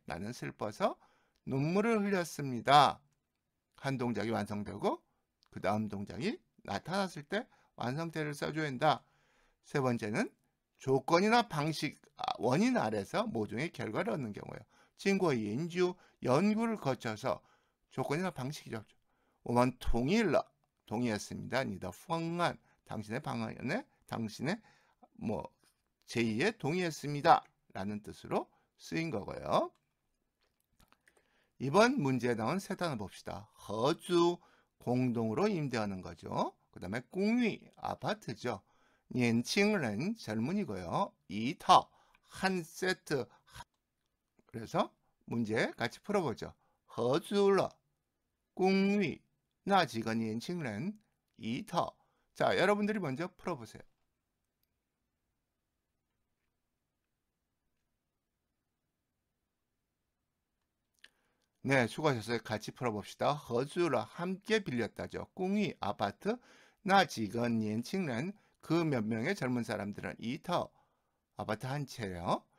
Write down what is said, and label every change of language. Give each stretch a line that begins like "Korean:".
Korean: 나는 슬퍼서 눈물을 흘렸습니다. 한 동작이 완성되고 그 다음 동작이 나타났을 때 완성태를 써줘야 한다. 세 번째는 조건이나 방식, 원인 아래서 모종의 결과를 얻는 경우예요.
Chinese: 经过研究,
Korean: 연구를 거쳐서 조건이나 방식이죠.
Chinese: 我们同意了,
Korean: 동의했습니다.
Chinese: 你的方案,
Korean: 당신의 방안에 당신의 제의에 동의했습니다. 라는 뜻으로 쓰인 거고요. 이번 문제에 나온 세 단어 봅시다. 허주, 공동으로 임대하는 거죠. 그 다음에 공위, 아파트죠.
Chinese: 年轻人,
Korean: 젊은이고요.
Chinese: 一套,
Korean: 한 세트. 그래서 문제 같이 풀어보죠.
Chinese: 合租了, 공위, 那几个年轻人, 一套.
Korean: 자, 여러분들이 먼저 풀어보세요. 네, 수고하셨어요. 같이 풀어봅시다.
Chinese: 合租了,
Korean: 함께 빌렸다죠. 공위, 아파트.
Chinese: 那几个年轻人,
Korean: 그 몇 명의 젊은 사람들은
Chinese: 一套,
Korean: 아파트 한 채요.